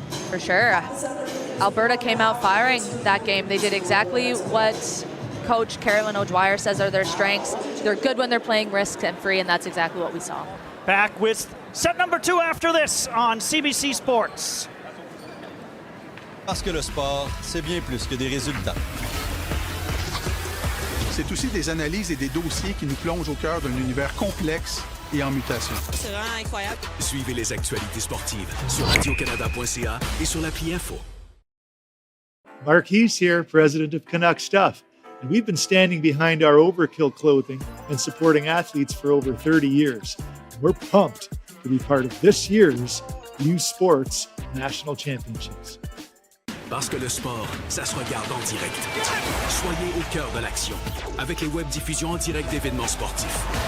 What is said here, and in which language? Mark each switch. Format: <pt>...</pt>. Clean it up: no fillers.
<en>For sure. Alberta came out firing that game. They did exactly what Coach Carolyn O'Dwyer says are their strengths. They're good when they're playing risk and free, and that's exactly what we saw. Back with set number 2 after this on CBC Sports.</en> <fr>Parce que le sport, c'est bien plus que des résultats. C'est aussi des analyses et des dossiers qui nous plongent au cœur d'un univers complexe et en mutation. C'est vraiment incroyable. Suivez les actualités sportives sur radiocanada.ca et sur l'appli Info.</fr> <en>Mark Hees here, president of Canuck Stuff, and we've been standing behind our Overkill clothing and supporting athletes for over 30 years. We're pumped to be part of this year's U Sports National Championships.</en> <fr>Parce que le sport, ça se regarde en direct. Soyez au cœur de l'action avec les web diffusions en direct d'événements sportifs.</fr>